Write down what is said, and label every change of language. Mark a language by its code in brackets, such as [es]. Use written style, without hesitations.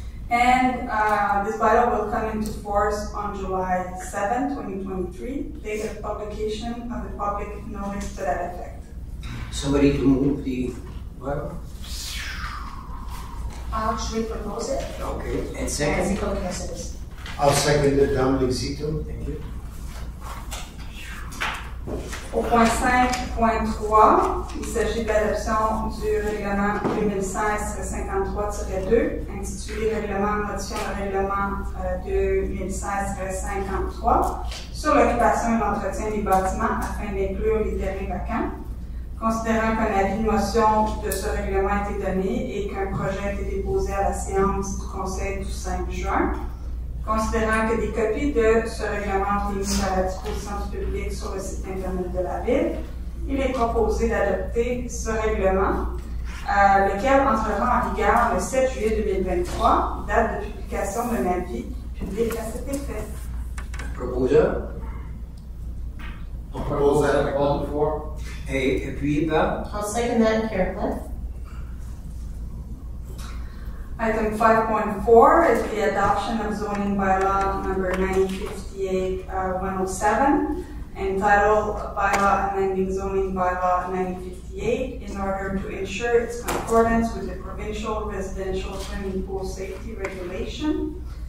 [en] And this bylaw will come into force on July 7, 2023, date of publication of the public notice to that effect. Somebody to move the bylaw? I'll actually propose it. Okay. And Nancy second? Cook-Mercedes. I'll second it, Dominique Zito. Thank you. [fr] Au point 5.3, il s'agit de l'adoption du règlement 2016-53-2, intitulé Règlement modifiant le règlement 2016-53 sur l'occupation et l'entretien des bâtiments afin d'inclure les terrains vacants. Considérant qu'un avis de motion de ce règlement a été donné et qu'un projet a été déposé à la séance du Conseil du 5 juin, considérant que des copies de ce règlement ont été mises à la disposition du public sur le site Internet de la Ville, il est proposé d'adopter ce règlement, lequel entrera en vigueur le 7 juillet 2023, date de publication d'un avis public à cet effet. Proposeur [en] I'll propose that called before. [fr] et appuyé par [en] I'll second that, Careful. Item 5.4 is the adoption of zoning bylaw number 9058-107, entitled Bylaw Amending Zoning Bylaw 9058 in order to ensure its concordance with the provincial residential swimming pool safety regulation.